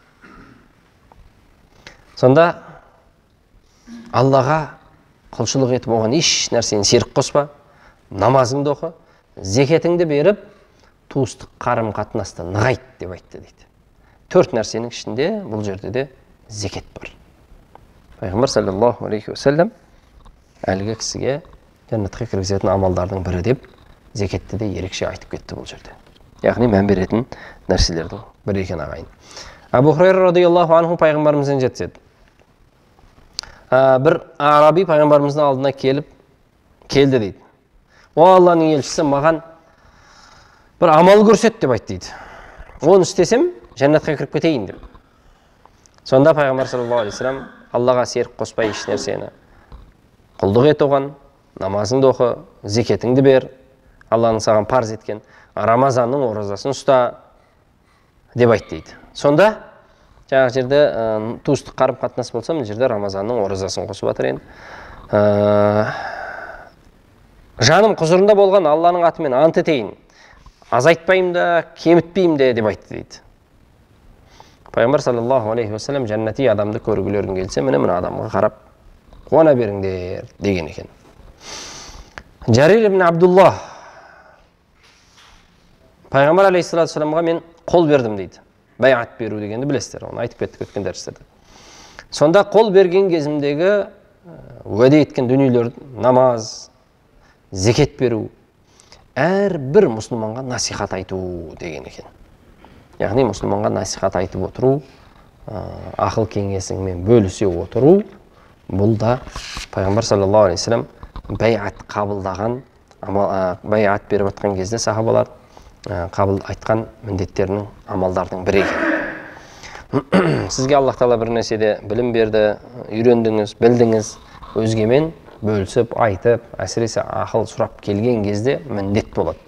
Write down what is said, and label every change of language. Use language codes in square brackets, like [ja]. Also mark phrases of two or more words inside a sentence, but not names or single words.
[kk] Сонда Аллаға құлшылық етіп оған еш нәрсені серік қоспа, намазыңды оқы, зекетіңді беріп, туыстық қарым қатынасты нығайт деп айтты дейді. 4 нәрсенің ішінде бұл жерде де зекет бар. Пайғамбар [ar] صلى الله عليه وسلم [kk] әлгі кісіге жәннатқа кіргізетін амалдардың бірі деп зекетті де ерекше айтып кетті бұл жерде. Яғни мән беретін нәрселердің бірі екен ағайын. Абу Хурайра [ar] رضي الله عنه [kk] пайғамбарымыздан жетседі. Бір араби пайғамбарымыздың алдына келді дейді. О Алланың елшісі, маған бір амал көрсет деп айтты дейді. Оны істесем жәннатқа кіріп кетейін деп. Сонда пайғамбар [ar] صلى الله عليه وسلم [kk] Аллаға серік қоспай еш нәрсені құлдық ет оған, намазыңды оқы, зекетіңді бер, Алланың саған парыз еткен Рамазанның оразасын ұста деп айтты дейді. Сонда жаңағы жерде туыстық қарым қатынас болса, мына жерде Рамазанның оразасын қосып жатыр енді. Жаным құзырында болған Алланың атымен ант етейін, азайтпайым да, кемітпейім де деп айтты дейді. Пайғамбар [ar] صلى الله عليه وسلم [kk] жәннати адамды көргілерің келсе, міне адамға қарап қуана беріңдер деген екен. Жарир ибн Абдуллах Пайғамбар [ar] عليه الصلاة والسلام [kk] мен қол бердім дейді. Байат беру дегенді білесіздер, оны айтып кеттік өткен дәрістерде. Сонда қол берген кезімдегі уәде еткен дүниелер, намаз, зекет беру, әрбір мұсылманға насихат айту деген екен. Яғни мұсылманға насихат айтып отыру, ақыл кеңесіңмен бөлісе отыру, бұл да Пайғамбар [ar] صلى الله عليه وسلم [kk] байат қабылдаған, байат беріп жатқан кезде сахабалар қабыл айтқан міндеттерінің, амалдардың бірі екен. Сізге Аллах Тағала бір нәрседе білім берді, үйрендіңіз, білдіңіз, өзгемен бөлісіп, айтып, әсіресе ақыл сұрап келген кезде міндет болады.